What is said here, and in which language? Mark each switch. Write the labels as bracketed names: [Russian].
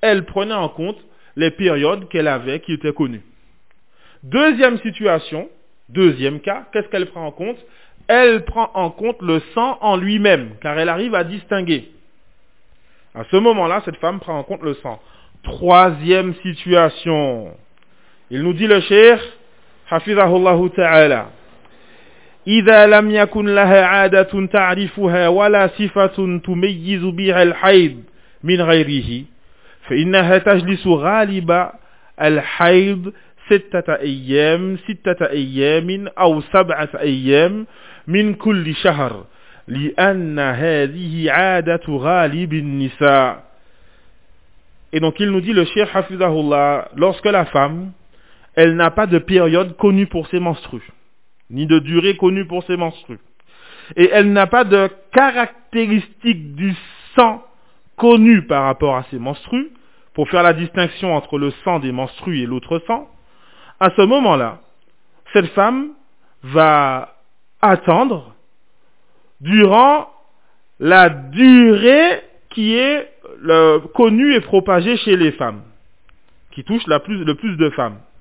[French] Elle prenait en compte les périodes qu'elle avait qui étaient connues. Deuxième situation, deuxième cas, qu'est-ce qu'elle prend en compte ? Elle prend en compte le sang en lui-même, car elle arrive à distinguer. À ce moment-là, cette femme prend en compte le sang. troisième situation. Il nous dit le cheikh, [Arabic] Hafizahullah Ta'ala, إذا لم يكن لها عادة تعرفها ولا صفة تميز بها الحيض من غيره فإنها تجلس غالبا الحيض ستة أيام أو سبعة أيام من كل شهر لأن هذه عادة غالب النساء. [French] Et donc il nous dit, le cheikh Hafizahullah, lorsque la femme, elle n'a pas de période connue pour ses menstrues, ni de durée connue pour ses menstrues, et elle n'a pas de caractéristique du sang connue par rapport à ses menstrues, pour faire la distinction entre le sang des menstrues et l'autre sang, à ce moment-là, cette femme va attendre durant la durée qui est connue et propagée chez les femmes, qui touche le plus de femmes.